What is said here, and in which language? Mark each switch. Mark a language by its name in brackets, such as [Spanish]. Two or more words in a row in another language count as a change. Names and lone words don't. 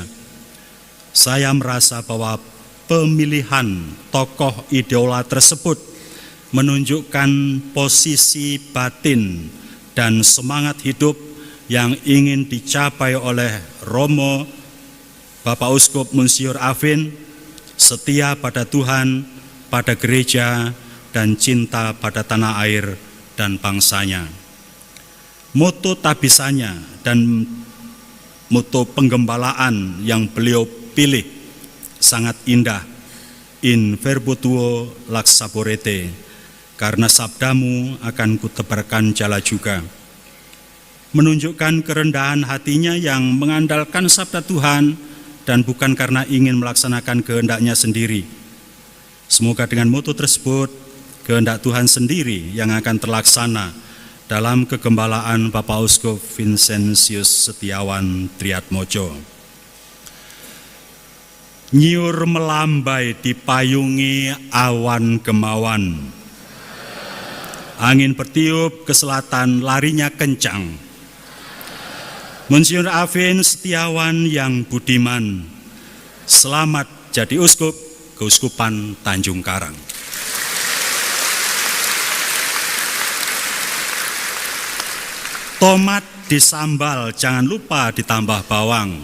[Indonesian] Saya merasa bahwa pemilihan tokoh idola tersebut menunjukkan posisi batin dan semangat hidup yang ingin dicapai oleh Romo Bapak Uskup Monsinyur Afin, setia pada Tuhan, pada gereja, dan cinta pada tanah air dan bangsanya. Moto tabisannya dan moto penggembalaan yang beliau pilih sangat indah, [Latin] in verbo tuo lax saporete, [Indonesian] karena sabdamu akan kutebarkan jala juga. Menunjukkan kerendahan hatinya yang mengandalkan sabda Tuhan dan bukan karena ingin melaksanakan kehendaknya sendiri. Semoga dengan moto tersebut, kehendak Tuhan sendiri yang akan terlaksana dalam kegembalaan Bapak Uskup Vincentius Setiawan Triatmojo. Nyiur melambai dipayungi awan gemawan, angin bertiup ke selatan larinya kencang. Monsinyur Afin Setiawan yang budiman, selamat jadi uskup Keuskupan Tanjung Karang. Tomat disambal jangan lupa ditambah bawang.